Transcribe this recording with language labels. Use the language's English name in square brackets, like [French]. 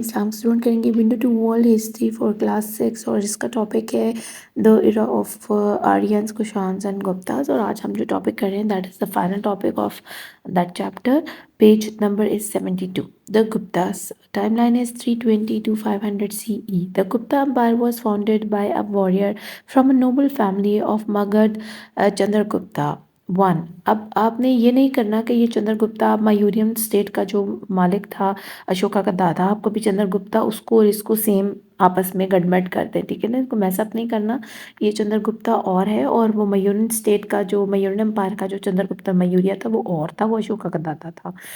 [English] इस्लाम स्टूडेंट करेंगे window to world history for class 6 [Hindi] और इसका टॉपिक है [English] The era of Aryans Kushans and Guptas. [Hindi] और आज हम जो टॉपिक कर रहे हैं [English] That is the final topic of that chapter. Page number is 72। The Guptas timeline is 320 to 500 CE. The Gupta Empire was founded by a warrior from a noble family of Magad, Chandragupta one. [Hindi] अब आपने ये नहीं करना कि ये Chandragupta मयूरियन state का जो मालिक था, अशोका का दादा, आपको भी चंद्रगुप्ता उसको और इसको सेम आपस में गड़बड़ कर दे, ठीक है ना। इसको मैसअप नहीं करना। ये चंद्रगुप्ता और है और वो मयूरियन स्टेट का जो मयूरियन एम्पायर का जो चंद्रगुप्ता मयूरिया था वो और था, वो अशोका का दादा था।